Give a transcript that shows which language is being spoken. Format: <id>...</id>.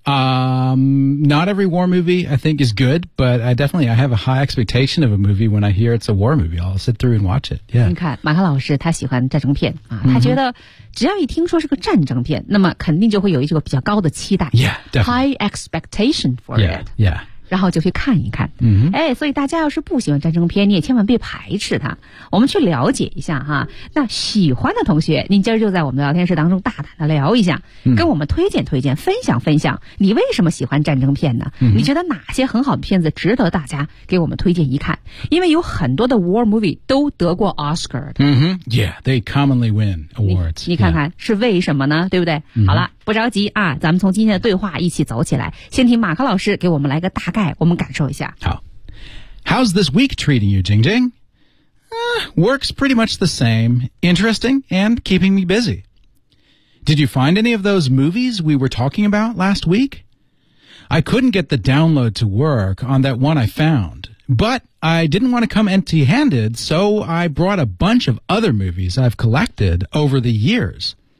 <en>Not every war movie I think is good, but I have a high expectation of a movie when I hear it's a war movie. I'll sit through and watch it. Yeah.</en> <zh>你看，马克老师他喜欢战争片啊，他觉得只要一听说是个战争片，那么肯定就会有一个比较高的期待。</zh> <en>Yeah, definitely. High expectation for it. Yeah.</en> <zh>然后就去看一看。嗯，哎，所以大家要是不喜欢战争片，你也千万别排斥它，我们去了解一下哈。那喜欢的同学，您今儿就在我们的聊天室当中大胆的聊一下，跟我们推荐推荐，分享分享，你为什么喜欢战争片呢？你觉得哪些很好的片子值得大家给我们推荐一看？因为有很多的 war movie 都得过 Oscar 的。</zh> <en>嗯哼 ，Yeah， they commonly win awards</en> <zh>你看看是为什么呢？对不对？好了，不着急啊，咱们从今天的对话一起走起来。先听马克老师给我们来个大概，我们感受一下。</zh> <en>好 ，How's this week treating you, Jing Jing? Works pretty much the same. Interesting and keeping me busy. Did you find any of those movies we were talking about last week? I couldn't get the download to work on that one I found, but I didn't want to come empty-handed, so I brought a bunch of other movies I've collected over the years.</en>